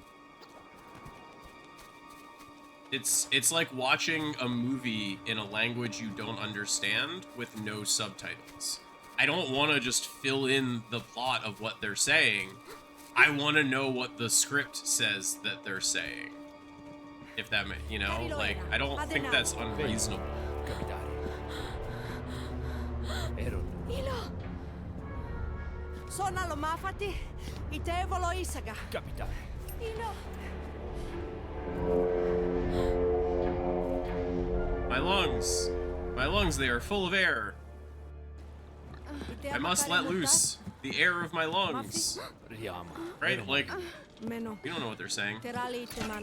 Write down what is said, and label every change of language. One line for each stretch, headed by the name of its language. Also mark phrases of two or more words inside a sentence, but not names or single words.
English: It's like watching a movie in a language you don't understand with no subtitles. I don't want to just fill in the plot of what they're saying. I want to know what the script says that they're saying. If that may, you know, like, I don't think that's unreasonable. Capitare. Ero. Ilo! Sona lo mafati, itevolo isaga. Capitare. Ilo! My lungs, they are full of air. I must let loose the air of my lungs. Riamo. Right? Like, Meno. you don't know what they're saying. Terali temana.